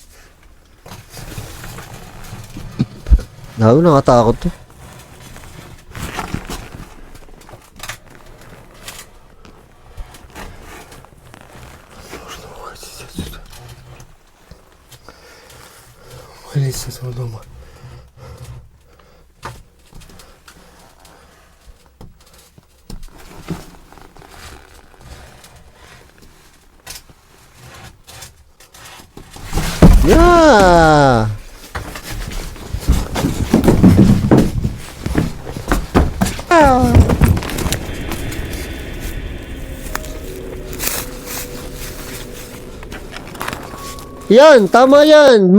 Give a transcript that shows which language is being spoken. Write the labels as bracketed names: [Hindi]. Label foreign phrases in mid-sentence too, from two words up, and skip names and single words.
[Filipino] Nakatakot to. [Russian] Нужно уходить отсюда. Валить с этого дома. [Filipino] Yeah! Yan, tama yan.